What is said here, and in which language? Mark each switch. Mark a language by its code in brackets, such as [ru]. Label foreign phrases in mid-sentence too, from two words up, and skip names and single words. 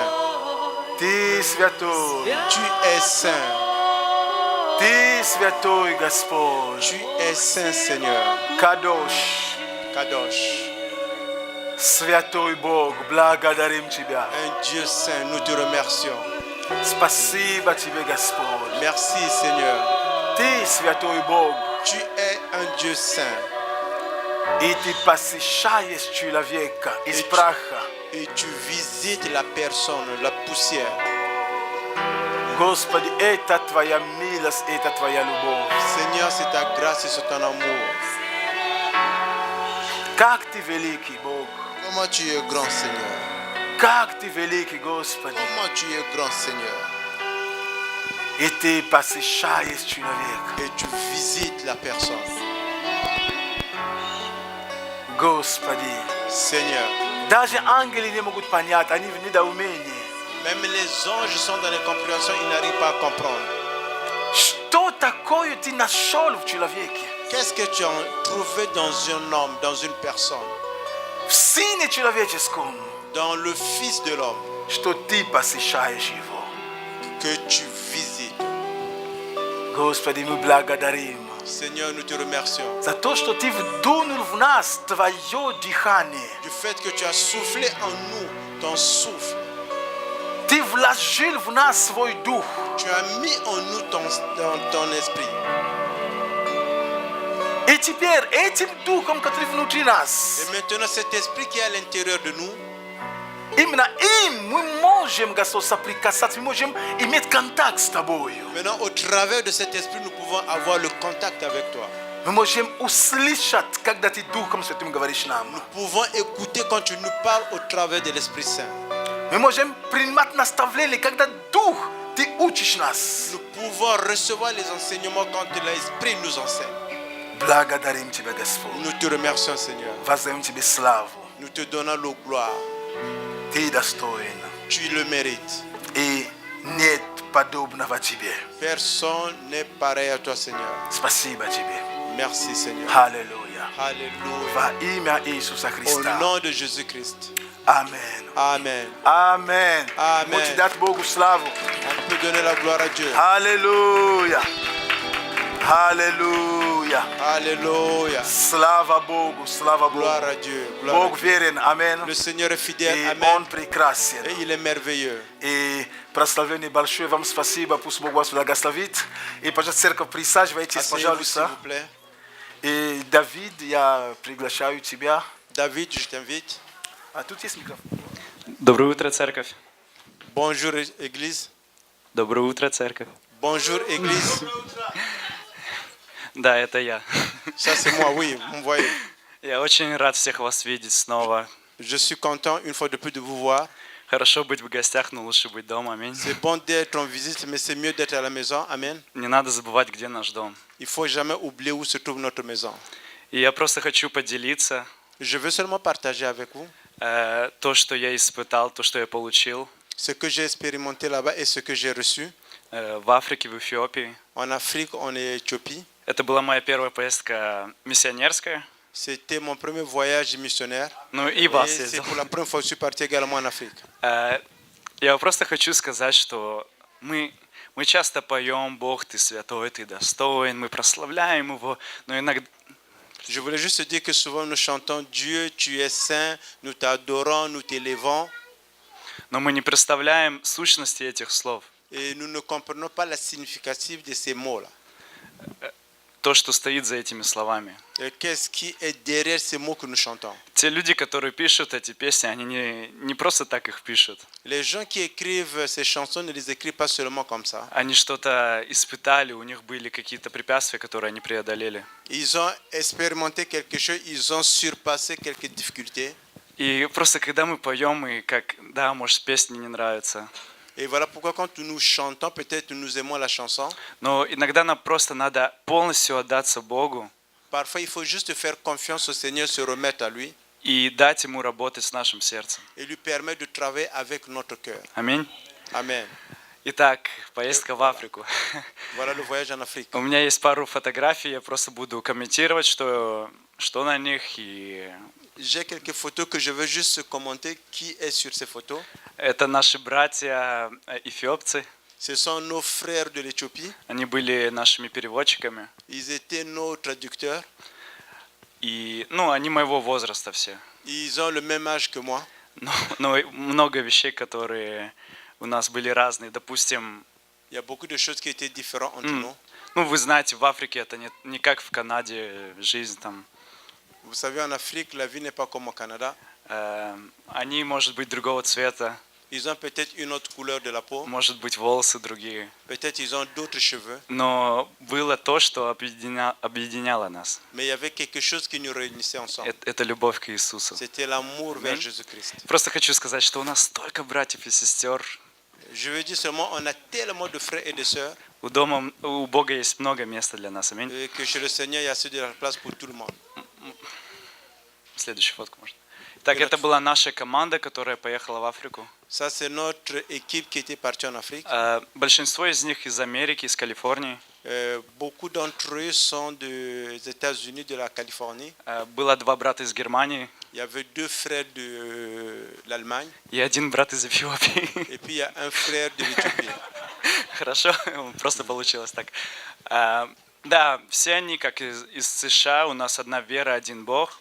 [fr] Tu es saint. Tu es saint, Seigneur. Kadosh. [ru] Святой Бог, благодарим Тебя. [fr] Un Dieu saint, nous te remercions. [ru] Спасибо Тебе, Господь. [fr] Merci, Seigneur. [ru] Ты святой Бог. [fr] Tu es un Dieu saint. [ru] И Ты посещаешь человека из праха. [fr] Et tu visites la personne, la poussière. [ru] Господи, это Твоя милость, это Твоя любовь. [fr] Seigneur, c'est ta grâce et c'est ton amour. [ru] Как Ты великий, Бог. [fr] Comment tu es grand, Seigneur. [ru] Как Ты великий, Господи. [fr] Comment tu es grand, Seigneur. [ru] И Ты посещаешь человека. [fr] Et tu visites la personne. [ru] Господи. [fr] Seigneur. [ru] Даже ангелы не могут понять, они в недоумении. [fr] Même les anges sont dans l'incompréhension, ils n'arrivent pas à comprendre. [ru] Что такое ты нашел в человеке? [fr] Qu'est-ce que tu as trouvé dans un homme, dans une personne, [ru] В Сыне Человеческом. [fr] dans le Fils de l'homme, [ru] Что ты посещаешь его. [fr] que tu visites? [ru] Господи, мы благодарим [fr] Seigneur, nous te remercions [ru] за то, что Ты вдунул в нас Твое дыхание. [fr] du fait que tu as soufflé en nous ton souffle. [ru] Ты вложил в нас свой дух. [fr] Tu as mis en nous ton esprit. [ru] И теперь этим духом, который внутри нас, [fr] Et maintenant, cet esprit qui est à l'intérieur de nous, [ru] именно им мы можем, Господь, соприкасаться, мы можем иметь контакт с Тобою. [fr] maintenant, au travers de cet esprit, nous pouvons avoir le contact avec toi. [ru] Мы можем услышать, когда Ты Духом Святым говоришь нам. [fr] Nous pouvons écouter quand tu nous parles au travers de l'Esprit Saint. [ru] Мы можем принимать наставления, когда Дух Ты учишь нас. [fr] Nous pouvons recevoir les enseignements quand l'Esprit nous enseigne. [ru] Благодарим Тебя, Господь. [fr] Nous te remercions, Seigneur. [ru] Воздаем Тебе славу. [fr] Nous te donnons la gloire. [ru] Ты достоин. [fr] Tu le mérites. [ru] И нет Подобного тебе. [fr] Personne n'est pareil à toi, Seigneur. [ru] Спасибо тебе. [fr] Merci, Seigneur. [ru] Аллилуйя. [fr] Alléluia. [ru] Во имя Иисуса [fr] Au [ru] Христа. [fr] nom de Jésus-Christ. [ru] Амен. [fr] Amen. [ru] Амен. Амен. Можете дать Богу славу. [fr] On peut donner la gloire à Dieu. [ru] Аллилуйя. Аллилуйя. [fr] Alléluia. [ru] Слава Богу, слава [fr] Gloire [ru] Богу. [fr] à Dieu. Gloire à [ru] Бог верен, амен. [fr] Dieu. Le Seigneur est fidèle. [ru] И [fr] Amen. [ru] Он прекрасен. [fr] Et il est merveilleux. [ru] И прославление большое вам спасибо, пусть Бог вас благословит. И, пожалуйста, церковь, присаживайтесь, [fr] Asseyez-vous, s'il [ru] пожалуйста. [fr] vous plaît. [ru] И, Давид, я приглашаю тебя. [fr] David, je t'invite. [ru] А тут есть микрофон. Доброе утро, церковь. [fr] Bonjour, Église. [ru] Доброе утро, церковь. [fr] Bonjour, Église. [ru] Да, это я. [fr] Ça, c'est moi, oui, vous me voyez. [ru] Я очень рад всех вас видеть снова. [fr] Je suis content, une fois de plus, de vous voir. [ru] Хорошо быть в гостях, но лучше быть дома. Аминь. [fr] C'est bon d'être en visite, mais c'est mieux d'être à la maison. Amen. [ru] Не надо забывать, где наш дом. [fr] Il faut jamais oublier où se trouve notre maison. [ru] И я просто хочу поделиться [fr] Je veux seulement partager avec vous [ru] то, что я испытал, то, что я получил [fr] ce que j'ai expérimenté là-bas et ce que j'ai reçu [ru] в Африке, в Эфиопии. [fr] en Afrique, en Éthiopie. [ru] Это была моя первая поездка миссионерская. [fr] C'était mon premier voyage missionnaire. [ru] Ну и [fr] Et [ru] вас [fr] c'est [ru] ездил. [fr] pour la première fois que je suis parti également en Afrique. [ru] Я просто хочу сказать, что мы часто поем «Бог, Ты святой, Ты достоин», мы прославляем Его, но иногда... [fr] Je voulais juste dire que souvent nous chantons Dieu, tu es saint, nous t'adorons, nous t'élevons, [ru] Но мы не представляем сущности этих слов. [fr] et nous ne comprenons pas la significative de ces mots-là. [ru] То, что стоит за этими словами. [fr] Et qu'est-ce qui est derrière ces mots que nous chantons? [ru] Те люди, которые пишут эти песни, они не просто так их пишут. [fr] Les gens qui écrivent ces chansons ne les écrivent pas seulement comme ça. [ru] Они что-то испытали, у них были какие-то препятствия, которые они преодолели. [fr] Ils ont expérimenté quelque chose, ils ont surpassé quelques difficultés. [ru] И просто когда мы поем, и как, да, может, песни не нравятся, [fr] Et voilà pourquoi quand nous chantons, peut-être nous aimons la chanson. [ru] но иногда нам просто надо полностью отдаться Богу [fr] Parfois, il faut juste faire confiance au Seigneur, se remettre à lui [ru] и дать Ему работать с нашим сердцем. [fr] et lui permettre de travailler avec notre cœur. [ru] Аминь. [fr] Amen. [ru] Итак, поездка в Африку. [fr] Voilà le voyage en Afrique. [ru] У меня есть пару фотографий, я просто буду комментировать, что на них. И [fr] J'ai quelques photos que je veux juste commenter. Qui est sur ces photos? [ru] это наши братья эфиопцы. [fr] Ce sont nos frères de l'Éthiopie. [ru] Они были нашими переводчиками. [fr] Ils étaient nos traducteurs. [ru] И, ну, они моего возраста все. [fr] Ils ont le même âge que moi. [ru] Но много вещей, которые у нас были разные. Допустим, [fr] Il y a beaucoup de choses qui étaient différentes entre nous. [ru] ну, вы знаете, в Африке это не как в Канаде, жизнь там. [fr] Vous savez, en Afrique, la vie n'est pas comme au Canada. [ru] Они, может быть, другого цвета, [fr] Ils ont peut-être une autre couleur de la peau. [ru] может быть, волосы другие. [fr] Peut-être ils ont d'autres cheveux. [ru] Но было то, что объединяло нас. [fr] Mais il y avait quelque chose qui nous réunissait ensemble. [ru] Это любовь к Иисусу. [fr] C'était l'amour vers Jésus-Christ. [ru] Просто хочу сказать, что у нас столько братьев и сестер. [fr] Je veux dire seulement, on a tellement de frères et de sœurs [ru] У Бога есть много места для нас. Аминь. [fr] que chez le Seigneur, il y a assez de la place pour tout le monde. [ru] Следующую фотку можно. Так, это была наша команда, которая поехала в Африку. [fr] Ça, c'est notre équipe qui était partie en Afrique. [ru] Большинство из них из Америки, из Калифорнии. [fr] Beaucoup d'entre eux sont des États-Unis, de la Californie. [ru] Было два брата из Германии [fr] Il y avait deux frères de l'Allemagne [ru] и один брат из Эфиопии. [fr] et puis il y a un frère de l'Éthiopie. [ru] Хорошо, просто получилось так. Да, все они, как из США, у нас одна вера, один Бог.